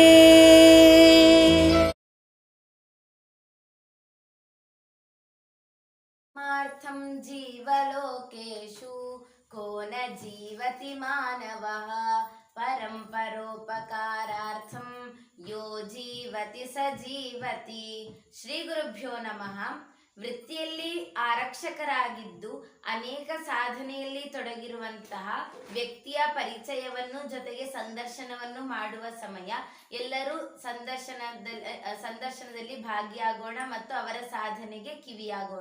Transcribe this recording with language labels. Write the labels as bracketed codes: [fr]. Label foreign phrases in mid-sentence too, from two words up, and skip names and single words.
[sa] मार्थं जीवलोकेषु को न जीवति मानवः परं परोपकारार्थं यो जीवति स जीवति। ಶ್ರೀ ಗುರುಭ್ಯೋ ನಮಃ. [kn] ವೃತ್ತಿಯಲ್ಲಿ ಆರಕ್ಷಕರಾಗಿದ್ದು ಅನೇಕ ಸಾಧನೆಯಲ್ಲಿ ತೊಡಗಿರುವಂತಹ ವ್ಯಕ್ತಿಯ ಪರಿಚಯವನ್ನು ಜೊತೆಗೆ ಸಂದರ್ಶನವನ್ನು ಮಾಡುವ ಸಮಯ. ಎಲ್ಲರೂ ಸಂದರ್ಶನದಲ್ಲಿ ಭಾಗಿಯಾಗೋಣ ಮತ್ತು ಅವರ ಸಾಧನೆಗೆ ಕಿವಿಯಾಗೋಣ.